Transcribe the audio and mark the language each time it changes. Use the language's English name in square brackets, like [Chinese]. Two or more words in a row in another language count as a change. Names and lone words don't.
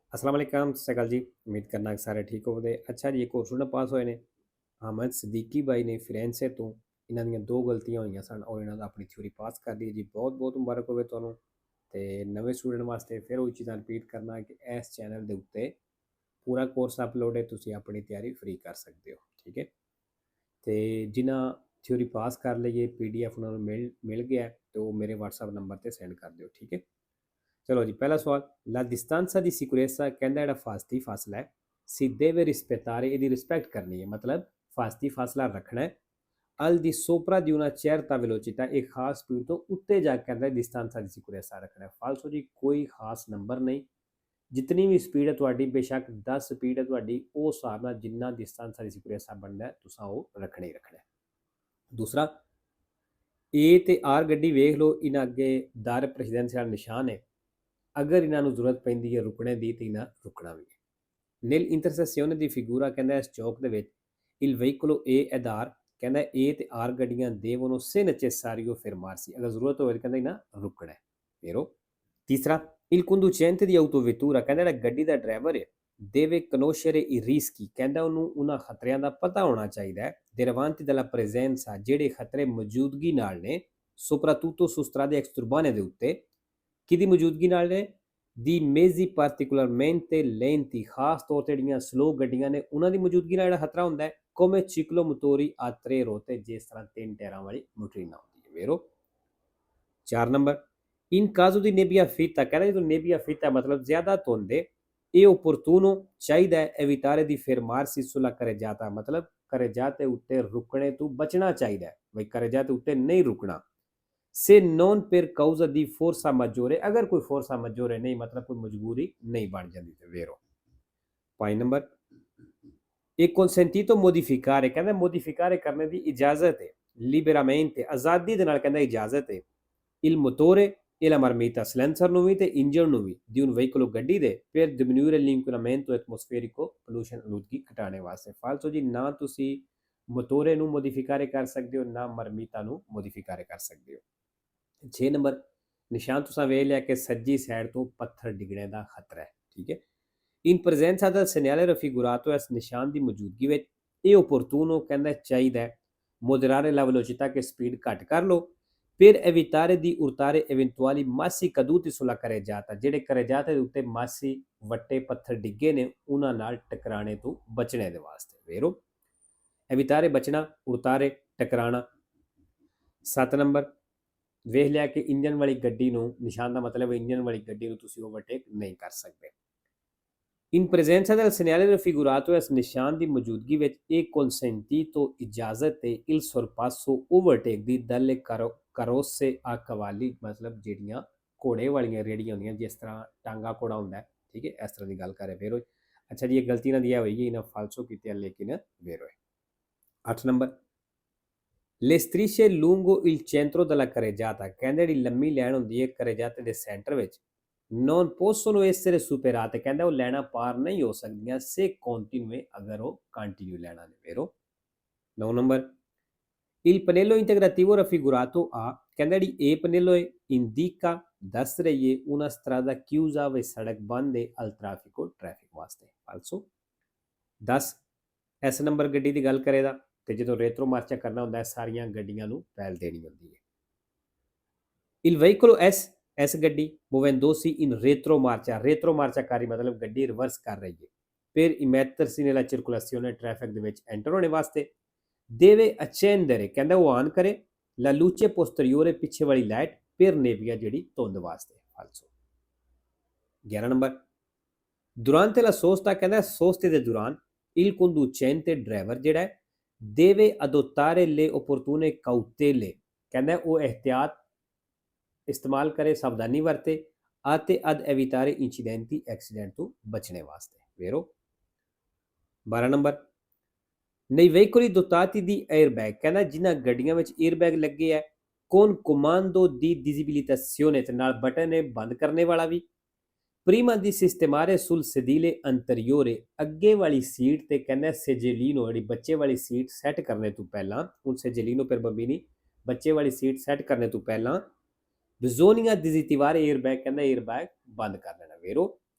[Arabic] السلام عليكم [Punjabi] ਸਤ ਸ੍ਰੀ ਅਕਾਲ ਜੀ। ਉਮੀਦ ਕਰਨਾ ਕਿ ਸਾਰੇ ਠੀਕ ਹੋਵੋਗੇ। ਅੱਛਾ ਜੀ, ਇੱਕ ਹੋਰ ਸਟੂਡੈਂਟ ਪਾਸ ਹੋਏ ਨੇ ਅਹਿਮਦ ਸਦੀਕੀ ਭਾਈ ਨੇ ਫਿਰੇਂਸੇ ਤੋ ਇਨ੍ਹਾਂ ਦੀਆਂ ਦੋ ਗਲਤੀਆਂ ਹੋਈਆਂ ਸਨ ਔਰ ਇਹਨਾਂ ਦਾ ਆਪਣੀ ਥਿਊਰੀ ਪਾਸ ਕਰ ਲਈ ਜੀ। ਬਹੁਤ ਬਹੁਤ ਮੁਬਾਰਕ ਹੋਵੇ ਤੁਹਾਨੂੰ। ਤੇ ਨਵੇਂ ਸਟੂਡੈਂਟ ਵਾਸਤੇ ਫਿਰ ਉਹ ਚੀਜ਼ਾਂ ਰਿਪੀਟ ਕਰਨਾ ਕਿ ਇਸ ਚੈਨਲ ਦੇ ਉੱਤੇ ਪੂਰਾ ਕੋਰਸ ਅਪਲੋਡ ਹੈ, ਤੁਸੀਂ ਆਪਣੀ ਤਿਆਰੀ ਫ੍ਰੀ ਕਰ ਸਕਦੇ ਹੋ। ਠੀਕ ਹੈ। ਤੇ ਜਿਨ੍ਹਾਂ ਥਿਊਰੀ ਪਾਸ ਕਰ ਲਈਏ PDF ਉਹਨਾਂ ਨੂੰ ਮਿਲ ਗਿਆ ਤੇ ਉਹ ਮੇਰੇ WhatsApp ਨੰਬਰ ਤੇ ਸੈਂਡ ਕਰ ਦਿਓ। ਠੀਕ ਹੈ। ਚਲੋ ਜੀ, [Hindi] पहला सवाल। [Italian] La distanza di sicurezza [Hindi] कहता है फासती फासला है, [Italian] si deve rispettare [Punjabi] ਇਹਦੀ ਰਿਸਪੈਕਟ ਕਰਨੀ ਹੈ, ਮਤਲਬ ਫਾਸਤੀ ਫਾਸਲਾ ਰੱਖਣਾ ਹੈ। [Italian] al di sopra di una certa velocità [Punjabi] ਇੱਕ ਖਾਸ ਸਪੀਡ ਤੋਂ ਉੱਤੇ ਜਾ ਕੇ ਕਹਿੰਦਾ [Italian] distanza di sicurezza [Punjabi] ਰੱਖਣਾ ਹੈ। ਫਾਲਸੋ ਜੀ, ਕੋਈ ਖਾਸ ਨੰਬਰ ਨਹੀਂ, ਜਿਤਨੀ ਵੀ ਸਪੀਡ ਹੈ ਤੁਹਾਡੀ, ਬੇਸ਼ੱਕ 10 ਸਪੀਡ ਹੈ ਤੁਹਾਡੀ, ਉਹ ਹਿਸਾਬ ਨਾਲ ਜਿੰਨਾ [Italian] distanza di sicurezza [Punjabi] ਬਣਦਾ ਤੁਸੀਂ ਉਹ ਰੱਖਣਾ ਹੀ ਰੱਖਣਾ ਹੈ। ਦੂਸਰਾ, A ਤੇ R ਗੱਡੀ ਵੇਖ ਲਓ, ਇਹਨਾਂ ਅੱਗੇ ਦਰ ਪ੍ਰੈਸੀਡੈਂਸ਼ੀਅਲ ਨਿਸ਼ਾਨ ਹੈ। ਅਗਰ ਇਹਨਾਂ ਨੂੰ ਜ਼ਰੂਰਤ ਪੈਂਦੀ ਹੈ ਰੁਕਣੇ ਦੀ ਤੇ ਇਹਨਾਂ ਰੁਕਣਾ ਵੀ ਹੈ। [Italian] nell'intersezione di figura [Punjabi] ਕਹਿੰਦਾ ਇਸ ਚੌਕ ਦੇ ਵਿੱਚ [Italian] il veicolo A ed R [Punjabi] ਕਹਿੰਦਾ A ਤੇ R ਗੱਡੀਆਂ [Italian] devono se necessario fermarsi, [Punjabi] ਅਗਰ ਜ਼ਰੂਰਤ ਹੋਵੇ ਕਹਿੰਦਾ ਇਹਨਾਂ ਰੁਕਣਾ ਹੈ। ਫੇਰੋ ਤੀਸਰਾ, [Italian] il conducente di autovettura [Punjabi] ਕਹਿੰਦਾ ਜਿਹੜਾ ਗੱਡੀ ਦਾ ਡਰਾਈਵਰ ਹੈ [Italian] deve conoscere i rischi, [Punjabi] ਕਹਿੰਦਾ ਉਹਨੂੰ ਉਹਨਾਂ ਖਤਰਿਆਂ ਦਾ ਪਤਾ ਹੋਣਾ ਚਾਹੀਦਾ ਹੈ [Italian] derivanti dalla presenza, [Punjabi] ਜਿਹੜੇ ਖਤਰੇ ਮੌਜੂਦਗੀ ਨਾਲ ਨੇ [Italian] soprattutto su strade extraurbane [Punjabi] ਦੇ ਉੱਤੇ, ਕਿਹਦੀ ਮੌਜੂਦਗੀ ਨਾਲ ਨੇ, [Italian] di mezzi particolarmente lenti, [Punjabi] ਖਾਸ ਤੌਰ ਤੇ ਜਿਹੜੀਆਂ ਸਲੋ ਗੱਡੀਆਂ ਨੇ ਉਹਨਾਂ ਦੀ ਮੌਜੂਦਗੀ ਨਾਲ ਜਿਹੜਾ ਖਤਰਾ ਹੁੰਦਾ ਹੈ। [Italian] come ciclo motori a tre ruote, [Punjabi] ਜਿਸ ਤਰ੍ਹਾਂ 3 ਟਾਇਰਾਂ ਵਾਲੀ ਮੋਟਰੀਨਾ ਹੁੰਦੀ ਹੈ। ਵੇਰੋ 4 ਨੰਬਰ, [Italian] in caso di nebbia fitta [Punjabi] ਕਹਿੰਦਾ ਜਦੋਂ [Italian] nebbia fitta [Punjabi] ਮਤਲਬ ਜ਼ਿਆਦਾ ਧੁੰਦ ਹੈ, ਇਹ ਓਪਰਤੂਨੋ ਚਾਹੀਦਾ ਹੈ [Italian] evitare di fermarsi sulla carreggiata, [Punjabi] ਮਤਲਬ ਕਰੇ ਜਾਤੇ ਉੱਤੇ ਰੁਕਣੇ ਤੋਂ ਬਚਣਾ ਚਾਹੀਦਾ ਹੈ, ਬਈ ਕਰੇ ਜਾਤੇ ਉੱਤੇ ਨਹੀਂ ਰੁਕਣਾ। [Italian] se non per causa di forza maggiore, [Hindi] अगर कोई [Italian] forza maggiore [Hindi] नहीं मतलब कोई मजबूरी नहीं बन जाती। [Punjabi] ਵੇਰੋ 5 ਨੰਬਰ, ਏਕ [Italian] consentito modificare [Punjabi] ਕਹਿਣਾ modificare ਕਰਨੇ ਕੀ ਇਜਾਜ਼ਤ ਹੈ liberamente, ਆਜ਼ਾਦੀ ਦੇ ਨਾਲ ਕਹਿਣਾ ਇਜਾਜ਼ਤ ਹੈ [Italian] il motore e la marmita [Punjabi] silencer ਨੂੰ ਵੀ ਤੇ ਇੰਜਨ ਨੂੰ ਵੀ [Italian] di un veicolo [Punjabi] ਗੱਡੀ ਦੇ [Italian] per diminuire l'inquinamento atmosferico, [Punjabi] pollution ਆਲੂਦਗੀ ਘਟਾਉਣੇ ਵਾਸਤੇ। ਫਾਲਤੂ ਜੀ ਨਾ ਤੁਸੀਂ ਮੋਟੋਰੇ ਨੂੰ ਮੋਡੀਫਾਈ ਕਰ ਸਕਦੇ ਹੋ ਨਾ ਮਰਮੀਤਾ ਨੂੰ ਮੋਡੀਫਾਈ ਕਰ ਸਕਦੇ ਹੋ। 6 ਨੰਬਰ, ਨਿਸ਼ਾਨ ਤੁਸੀਂ ਵੇਖ ਲਿਆ ਕਿ ਸੱਜੀ ਸਾਈਡ ਤੋਂ ਪੱਥਰ ਡਿੱਗਣੇ ਦਾ ਖਤਰਾ ਹੈ। ਠੀਕ ਹੈ। [Italian] in presenza del segnale raffigurato, [Punjabi] ਇਸ ਨਿਸ਼ਾਨ ਦੀ ਮੌਜੂਦਗੀ ਵਿੱਚ ਇਹ opportuno ਕਹਿੰਦਾ ਚਾਹੀਦਾ ਹੈ [Italian] moderare la velocità, [Punjabi] ਕਿ ਸਪੀਡ ਘੱਟ ਕਰ ਲਓ [Italian] per evitare di urtare eventuali massi caduti sulla carreggiata, [Punjabi] ਜਿਹੜੇ carreggiata ਦੇ ਉੱਤੇ ਮਾਸੀ ਵੱਟੇ ਪੱਥਰ ਡਿੱਗੇ ਨੇ ਉਹਨਾਂ ਨਾਲ ਟਕਰਾਣੇ ਤੋਂ ਬਚਣੇ ਦੇ ਵਾਸਤੇ। ਵੇਰੋ evitare ਬਚਣਾ, urtare ਟਕਰਾਣਾ। 7 ਨੰਬਰ, ਵੇਖ ਲਿਆ ਕਿ ਇੰਜਨ ਵਾਲੀ ਗੱਡੀ ਨੂੰ, ਨਿਸ਼ਾਨ ਦਾ ਮਤਲਬ ਇੰਜਨ ਵਾਲੀ ਗੱਡੀ ਨੂੰ ਤੁਸੀਂ ਓਵਰਟੇਕ ਨਹੀਂ ਕਰ ਸਕਦੇ। [Italian] in presenza [Punjabi] del segnale raffigurato, ਇਸ ਨਿਸ਼ਾਨ ਦੀ ਮੌਜੂਦਗੀ ਵਿੱਚ ਇਹ consentito ਇਜਾਜ਼ਤ ਹੈ [Italian] il sorpasso [Punjabi] ਓਵਰਟੇਕ ਦੀ [Italian] dalle carrozze a cavalli, [Punjabi] ਮਤਲਬ ਜਿਹੜੀਆਂ ਘੋੜੇ ਵਾਲੀਆਂ ਰੇੜੀਆਂ ਹੁੰਦੀਆਂ ਜਿਸ ਤਰ੍ਹਾਂ ਟਾਂਗਾ ਘੋੜਾ ਹੁੰਦਾ ਹੈ। ਠੀਕ ਹੈ, ਇਸ ਤਰ੍ਹਾਂ ਦੀ ਗੱਲ ਕਰ ਰਹੇ। ਫਿਰ ਅੱਛਾ ਜੀ, ਇਹ ਗਲਤੀ ਨਾ ਦਿਆ ਹੋਈ ਇਹਨਾਂ ਫਾਲਸੋ ਕੀਤੀ ਲੇਕਿਨ ਵੇਰੋ 8 ਨੰਬਰ, [Italian] le strisce lungo il centro della carreggiata [Punjabi] ਕਹਿੰਦੇ ਜਿਹੜੀ ਲੰਮੀ ਲਾਈਨ ਹੁੰਦੀ ਹੈ carreggiata ਦੇ ਸੈਂਟਰ ਵਿੱਚ [Italian] non possono essere superate, [Punjabi] ਕਹਿੰਦਾ ਉਹ ਲੈਣਾ ਪਾਰ ਨਹੀਂ ਹੋ ਸਕਦੀਆਂ [Italian] se continue, [Punjabi] ਅਗਰ ਉਹ ਕੰਟੀਨਿਊ ਲੈਣਾ ਨੇ। ਵੇਰੋ 9 ਨੰਬਰ, [Italian] il pannello integrativo raffigurato A [Punjabi] ਕਹਿੰਦਾ ਜਿਹੜੀ A [Italian] pannello indica [Punjabi] ਦੱਸ ਰਹੀ ਹੈ [Italian] una strada chiusa, [Punjabi] ਵੇ ਸੜਕ ਬੰਦ ਹੈ [Italian] al traffico, [Punjabi] ਟ੍ਰੈਫਿਕ ਵਾਸਤੇ। ਫਾਲਸੋ 10, ਇਸ ਨੰਬਰ ਗੱਡੀ ਦੀ ਗੱਲ ਕਰੇਗਾ ਤੇ ਜਦੋਂ ਰੇਤਰੋ ਮਾਰਚਾ ਕਰਨਾ ਹੁੰਦਾ ਹੈ ਸਾਰੀਆਂ ਗੱਡੀਆਂ ਨੂੰ ਪਹਿਲ ਦੇਣੀ ਹੁੰਦੀ ਹੈ। [Italian] il veicolo S ਗੱਡੀ muovendosi in retromarcia [Punjabi] ਕਰੀ ਮਤਲਬ ਗੱਡੀ ਰਿਵਰਸ ਕਰ ਰਹੀ ਹੈ [Italian] per immettersi nella circolazione, [Punjabi] ਟ੍ਰੈਫਿਕ ਦੇ ਵਿੱਚ ਐਂਟਰ ਹੋਣੇ ਵਾਸਤੇ। [Italian] deve accendere [Punjabi] ਕਹਿੰਦਾ ਉਹ ਆਨ ਕਰੇ [Italian] la luce posteriore, [Punjabi] ਪਿੱਛੇ ਵਾਲੀ ਲਾਈਟ [Italian] per nebbia, [Punjabi] ਜਿਹੜੀ ਧੁੰਦ ਵਾਸਤੇ। ਫਾਲਸੋ 11 ਨੰਬਰ, [Italian] durante la sosta [Punjabi] ਕਹਿੰਦਾ ਸੋਸਤੇ ਦੇ ਦੌਰਾਨ [Italian] il conducente, [Punjabi] ਡਰਾਈਵਰ ਜਿਹੜਾ ਹੈ [Italian] deve adottare le opportune cautele, [Punjabi] ਕਹਿੰਦਾ ਉਹ ਇਹਤਿਆਤ ਇਸਤੇਮਾਲ ਕਰੇ, ਸਾਵਧਾਨੀ ਵਰਤੇ ਅਤੇ [Italian] ad evitare incidenti, [Punjabi] ਐਕਸੀਡੈਂਟ ਤੋਂ ਬਚਣੇ ਵਾਸਤੇ। ਵੇਰੋ 12 ਨੰਬਰ, [Italian] nei veicoli dotati di airbag [Punjabi] ਕਹਿੰਦਾ ਜਿਨ੍ਹਾਂ ਗੱਡੀਆਂ ਵਿੱਚ 에ਅਰਬੈਗ ਲੱਗੇ ਹੈ [Italian] con comando di disabilitazione, [Punjabi] ਤੇ ਨਾਲ ਬਟਨ ਹੈ ਬੰਦ ਕਰਨੇ ਵਾਲਾ ਵੀ। [Italian] prima di sistemare sul sedile anteriore, [Punjabi] ਅੱਗੇ ਵਾਲੀ ਸੀਟ ਤੇ ਕਹਿੰਦਾ ਸੇਜੇਲੀਨੋ, ਜਿਹੜੀ ਬੱਚੇ ਵਾਲੀ ਸੀਟ ਸੈੱਟ ਕਰਨੇ ਤੋਂ ਪਹਿਲਾਂ, ਹੁਣ ਸੇਜੇਲੀਨੋ [Italian] per bambini, [Punjabi] ਬੱਚੇ ਵਾਲੀ ਸੀਟ ਸੈੱਟ ਕਰਨੇ ਤੋਂ ਪਹਿਲਾਂ [Italian] bisogna disattivare airbag, [Punjabi] ਕਹਿੰਦਾ 에ਅਰਬੈਗ ਬੰਦ ਕਰ ਲੈਣਾ।